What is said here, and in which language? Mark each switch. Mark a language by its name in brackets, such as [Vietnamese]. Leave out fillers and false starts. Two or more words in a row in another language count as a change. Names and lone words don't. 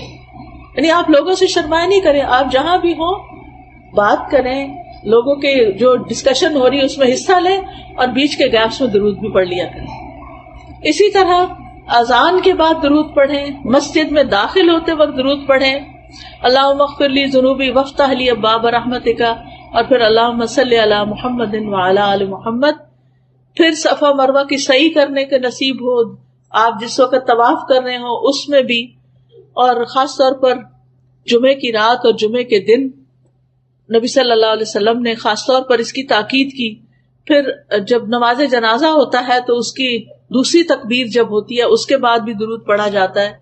[Urdu] یعنی آپ لوگوں سے شرمائے نہیں کریں، آپ جہاں بھی ہوں بات کریں، لوگوں کے جو ڈسکشن ہو رہی ہے اس میں حصہ لیں اور بیچ کے گیپس میں درود بھی پڑھ لیا کریں. اسی طرح اذان کے بعد درود پڑھیں، مسجد میں داخل ہوتے وقت درود پڑھیں، [Arabic] اللهم اغفر لي ذنوبي وافتح لي أبواب رحمتك, [Urdu] اور پھر [Arabic] اللهم صل على محمد وعلى آل محمد. [Urdu] پھر صفا مروہ کی سعی کرنے کے نصیب ہو، آپ جس وقت طواف کر رہے ہو اس میں بھی، اور خاص طور پر جمعے کی رات اور جمعے کے دن نبی [Arabic] صلى الله عليه وسلم [Urdu] نے خاص طور پر اس کی تاکید کی. پھر جب نماز جنازہ ہوتا ہے تو اس کی دوسری تکبیر جب ہوتی ہے اس کے بعد بھی درود پڑھا جاتا ہے.